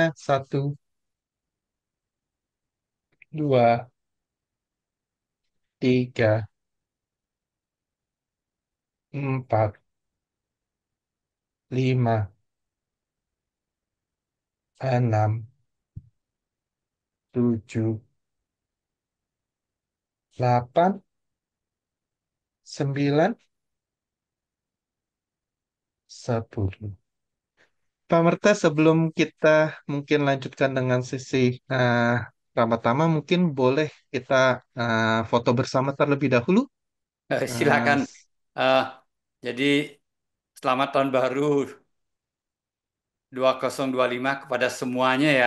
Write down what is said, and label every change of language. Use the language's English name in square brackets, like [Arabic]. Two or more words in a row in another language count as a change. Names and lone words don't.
[Indonesian] Satu, dua, tiga, empat, lima, enam, tujuh, delapan, sembilan, 10. Pak Merta, sebelum kita mungkin lanjutkan dengan sesi pertama-tama, mungkin boleh kita foto bersama terlebih dahulu. Eh, Silakan. Eh, jadi selamat tahun baru 2025 kepada semuanya ya.